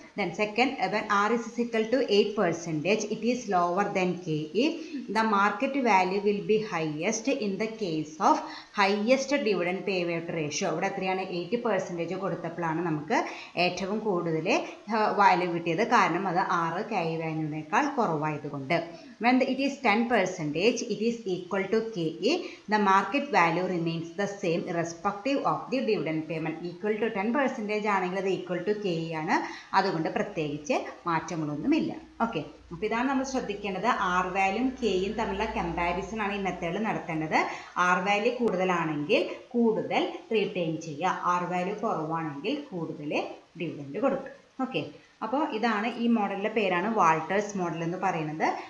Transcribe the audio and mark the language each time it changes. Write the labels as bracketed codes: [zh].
[en] Then second, when r is equal to 8%, it is lower than k e. The market value will be highest in the case of highest dividend pay out ratio. [ml] ഇവിടെ എത്രയാണ്? 80% കൊടുത്തപ്പോഴാണ് നമുക്ക് ഏറ്റവും കൂടുതൽ value കിട്ടിയത്. കാരണം അത് 6 K E വാല്യൂവിനേക്കാൾ കുറവായതുകൊണ്ട്. [en] When it is 10%, it is equal to KE. The market value remains the same irrespective of the dividend payment. [ml] Equal to 10% ആണെങ്കിൽ അത് equal to KE ആണ്. അതുകൊണ്ട് പ്രത്യേകിച്ച് മാറ്റങ്ങളൊന്നുമില്ല. ഓക്കെ, അപ്പോൾ ഇതാണ് നമ്മൾ ശ്രദ്ധിക്കേണ്ടത്. ആർ വാല്യൂയും കെയും തമ്മിലുള്ള കമ്പാരിസൺ ആണ് ഈ മെത്തേഡിൽ നടത്തേണ്ടത്. ആർ വാല്യൂ കൂടുതലാണെങ്കിൽ കൂടുതൽ റീറ്റെയിൻ ചെയ്യുക, ആർ വാല്യൂ കുറവാണെങ്കിൽ കൂടുതൽ ഡിവിഡൻഡ് കൊടുക്കുക. ഓക്കെ, അപ്പോൾ ഇതാണ് ഈ മോഡലിൻ്റെ പേരാണ് വാൾട്ടേഴ്സ് മോഡൽ എന്ന് പറയുന്നത്.